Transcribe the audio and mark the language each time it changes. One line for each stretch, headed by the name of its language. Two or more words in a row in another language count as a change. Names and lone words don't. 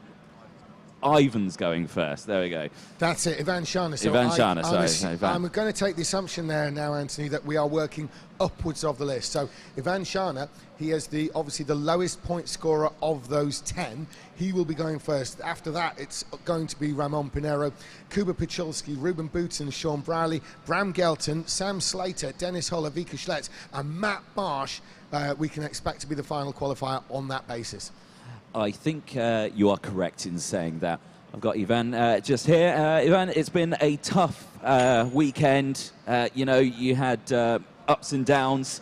English: Ivan's going first. There we go. That's it, Ivan Shana. So Ivan Shana, sorry. I'm going to take the assumption there now, Anthony, that we are working upwards of the list. So Ivan Shana, he is obviously the lowest point scorer of those 10. He will be going first. After that, it's going to be Ramon Pinero, Kuba Pichulski, Ruben Booten, Sean Browley, Bram Gelton, Sam Slater, Dennis Holler, Vika Schlitz, and Matt Marsh. We can expect to be the final qualifier on that basis. I think you are correct in saying that. I've got Ivan just here. Ivan, it's been a tough weekend. You know, you had ups and downs.